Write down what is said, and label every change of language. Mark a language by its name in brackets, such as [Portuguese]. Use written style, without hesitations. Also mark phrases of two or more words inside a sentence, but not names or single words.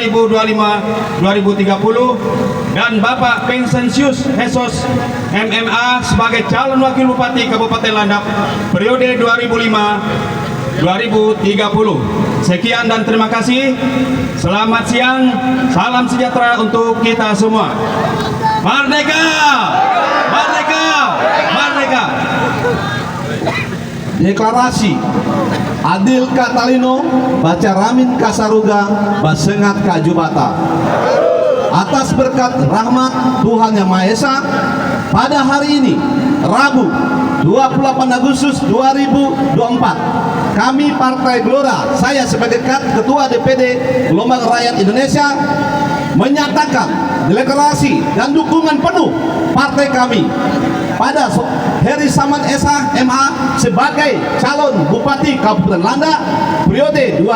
[Indonesian] 2025-2030 dan Bapak Vincentius Esos MMA sebagai calon Wakil Bupati Kabupaten Landak periode 2005-2030. Sekian dan terima kasih. Selamat siang, salam sejahtera untuk kita semua. Merdeka! Merdeka! Merdeka! [Kendayan] Deklarasi Adil Katalino Bacaramin Kasaruga Basengat Kajubata. [Indonesian] Atas berkat rahmat Tuhan Yang Maha Esa, pada hari ini Rabu 28 Agustus 2024, kami Partai Gelora, saya sebagai Ketua DPD Gelombang Rakyat Indonesia, menyatakan deklarasi dan dukungan penuh partai kami pada Heri Saman SHMH sebagai calon Bupati Kabupaten Landak periode